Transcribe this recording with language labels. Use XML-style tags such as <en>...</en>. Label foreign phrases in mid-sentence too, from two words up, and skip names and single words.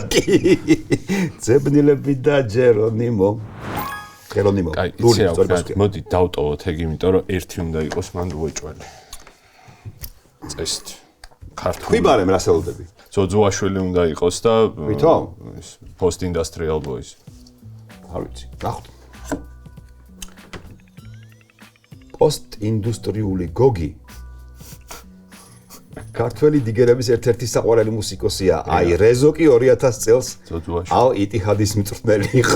<ka>ძებნილები და ჟერონიმო. ხერონიმო. აი, იცი რა ვქნათ, მოდი დავტოვოთ ეგ, იმიტომ რომ ერთი უნდა იყოს მან უეჭველი. წესით. ქართული. ხიბარემ რას ელოდები? ძოძუაშვილი უნდა იყოს და ვითომ?</ka> <en>post industrial boys.</en> <ka>არ ვიცი. ნახოთ. პოსტ-ინდუსტრიული გოგი ქართველი დიგერების ერთ-ერთი საყვარელი მუსიკოსია. აი რეზოკი 2000 წელს ალ-იტიჰადის მწვრთნელი იყო.</ka>